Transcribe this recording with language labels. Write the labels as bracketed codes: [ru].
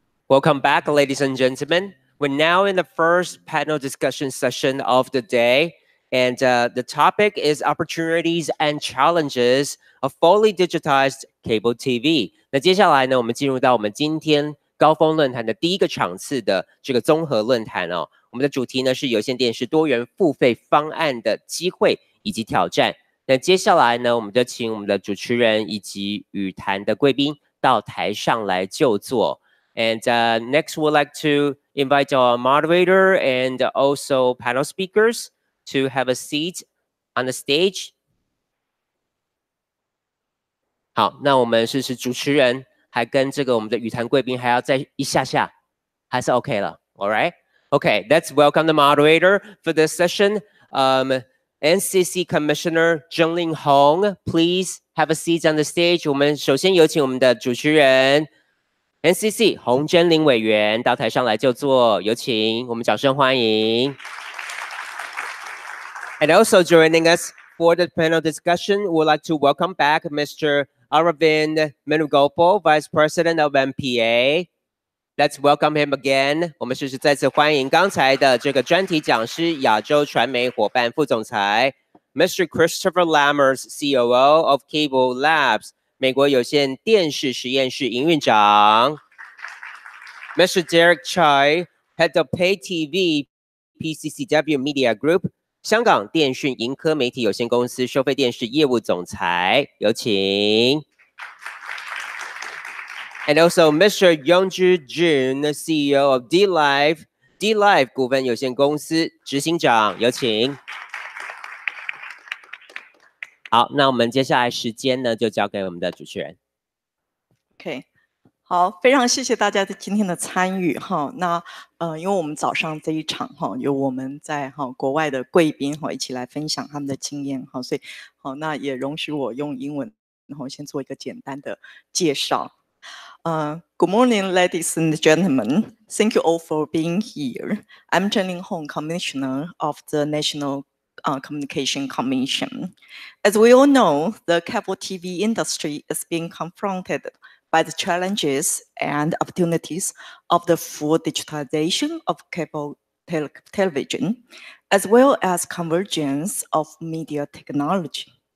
[en] Welcome back, ladies and gentlemen. We're now in the first panel discussion session of the day, and the topic is opportunities and challenges of fully digitized cable TV. [zh] 那接下来呢，我们进入到我们今天高峰论坛的第一个场次的这个综合论坛哦。我们的主题呢是有线电视多元付费方案的机会以及挑战。那接下来呢，我们就请我们的主持人以及与谈的贵宾到台上来就座。 [en] And next, we'd like to invite our moderator and also panel speakers to have a seat on the stage. [zh] 好，那我们是主持人，还跟这个我们的与谈贵宾还要再一下下，还是 OK 了 ， [en] All right? Okay, let's welcome the moderator for this session. NCC Commissioner Chen-Ling Hong, please have a seat on the stage. [zh] 我们首先有请我们的主持人。 NCC 洪贞玲委员到台上来就座，有请，我们掌声欢迎。 [en] And also joining us for the panel discussion, we'd like to welcome back Mr. Aravind Venugopal, Vice President of MPA. Let's welcome him again. [zh] 我们是再次欢迎刚才的这个专题讲师，亚洲传媒伙伴副总裁 Mr. [en] Christopher Lammers, COO of Cable Labs. [zh] 美国有线电视实验室营运长 Mr. Derek Choi, [en] Head of PayTV PCCW Media Group, [zh] 香港电讯盈科媒体有限公司收费电视业务总裁，有请。 [en] And also Mr. Yong-Ju Jeon, CEO of D-Live [zh] 股份有限公司执行长，有请。好，那我们接下来时间呢，就交给我们的主持人。 OK， 好，非常谢谢大家的今天的参与哈。那因为我们早上这一场哈，有我们在国外的贵宾哈一起来分享他们的经验哈，所以好，那也容许我用英文，然后先做一个简单的介绍。 [en] Good morning, ladies and gentlemen. Thank you all for being here. I'm Chen-Ling Hong, Commissioner of the National Communication Commission. As we all know, the cable TV industry is being confronted by the challenges and opportunities of the full digitization of cable television, as well as convergence of media technology.